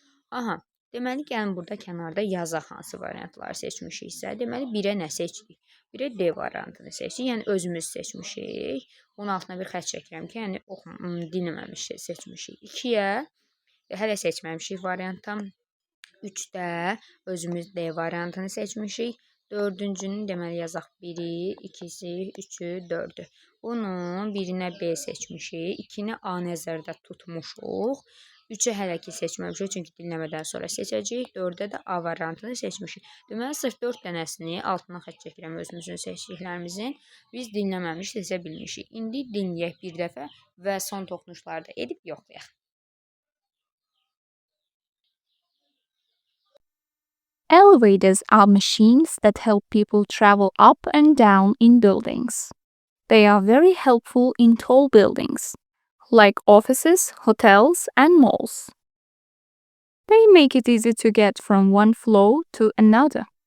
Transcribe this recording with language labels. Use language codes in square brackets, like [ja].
[az] Aha, deməli gəlin burada kənarda yazaq hansı variantları seçmişiksə. Deməli 1-ə nə seçdik? 1-ə D variantını seçdik. Yəni özümüz seçmişik. Bunun altına bir xətt çəkirəm ki, yəni dinləməmişik, seçmişik. 2-yə hələ seçməmişik variantdan. 3-də özümüz D variantını seçmişik. 4-cünün deməli yazaq 1-i, 2-si, 3-ü, 4-ü. Bunun 1-inə B seçmişik, 2-ni A nəzərdə tutmuşuq. 3-ü hələ ki seçməmişik, çünki dinləmədən sonra seçəcəyik. 4-də də A variantını seçmişik. Deməli, sırf 4 dənəsini altına xətt çəkirəm özümüzün seçdiklərimizin. Biz dinləməmiş seçə bilmişik. İndi dinləyək bir dəfə və son toxunuşları da edib yoxlayaq. [en] Elevators are machines that help people travel up and down in buildings. They are very helpful in tall buildings, like offices, hotels, and malls. They make it easy to get from one floor to another.